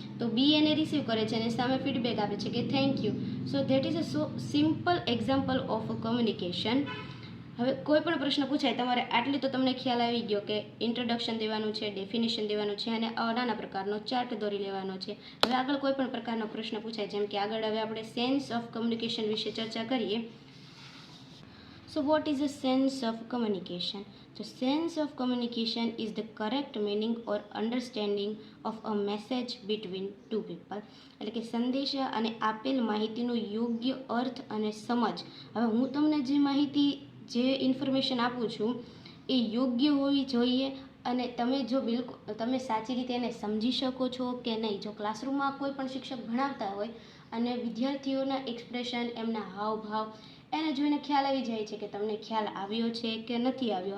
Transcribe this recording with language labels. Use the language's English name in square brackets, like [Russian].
[Gujarati] તો બી એને રિસીવ કરે છે અને સામે ફીડબેક આપે છે કે thank you. [English] So that is a so simple example of communication. [Gujarati] હવે કોઈ પણ પ્રશ્ન પૂછાય તમારે આટલી તો તમને ખ્યાલ આવી ગયો કે ઇન્ટ્રોડક્શન દેવાનું છે, ડેફિનેશન દેવાનું છે અને નાના પ્રકારનો ચાર્ટ દોરી લેવાનો છે. હવે આગળ કોઈ પણ પ્રકારનો પ્રશ્ન પૂછાય, જેમ કે આગળ હવે આપણે સેન્સ ઓફ કમ્યુનિકેશન વિશે ચર્ચા કરીએ. [English] So what is the sense of communication? The sense of communication is the correct meaning or understanding of a message between two people. [Gujarati] એટલે કે સંદેશા અને આપેલ માહિતીનો યોગ્ય અર્થ અને સમજ. હવે હું તમને જે માહિતી, જે ઇન્ફોર્મેશન આપું છું એ યોગ્ય હોવી જોઈએ અને તમે સાચી રીતે એને સમજી શકો છો કે નહીં. જો ક્લાસરૂમમાં કોઈ પણ શિક્ષક ભણાવતા હોય અને વિદ્યાર્થીઓના એક્સપ્રેશન, એમના હાવભાવ એને જોઈને ખ્યાલ આવી જાય છે કે તમને ખ્યાલ આવ્યો છે કે નથી આવ્યો.